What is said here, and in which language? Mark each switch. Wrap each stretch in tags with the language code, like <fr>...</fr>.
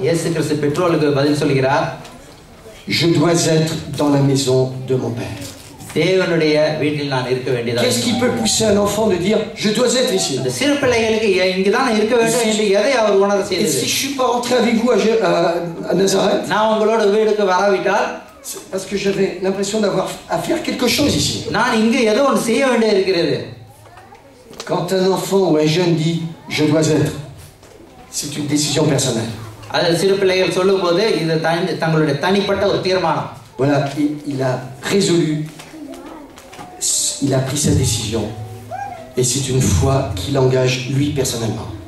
<ta>இயேசு கிறிஸ்து பெற்றோருக்கு பதில் சொல்கிறார்.</ta> <fr>Je dois être dans la maison de mon père.</fr> <ta>தேவனுடைய வீட்டில் நான் இருக்க வேண்டியதாக.</ta> <fr>Qu'est-ce qui peut pousser un enfant de dire je dois être ici?</fr> <ta>இந்த சிறு பிள்ளைகளுக்கு இங்கதான் இருக்க வேண்டும் என்று எதை அவர் உணர</ta> <fr>Et</fr> <ta>செய்தது?</ta> <fr>si je suis pas rentré avec vous à Nazareth,</fr> <ta>நான் உங்களோட வீட்டுக்கு வராவிட்டால்,</ta> <fr>parce que j'avais l'impression d'avoir à faire quelque chose ici.</fr> <ta>நான் இங்கு ஏதோ ஒன்று செய்ய வேண்டியது இருக்கிறது.</ta> <fr>Quand un enfant ou un jeune dit je dois être, c'est une décision personnelle.</fr> <ta>அது சிறு பிள்ளைகள் சொல்லும்போது இது தங்களுடைய தனிப்பட்ட ஒரு தீர்மானம்.</ta> <fr>Voilà, il a résolu, il a pris sa décision, et c'est une foi qui l'engage lui personnellement.</fr>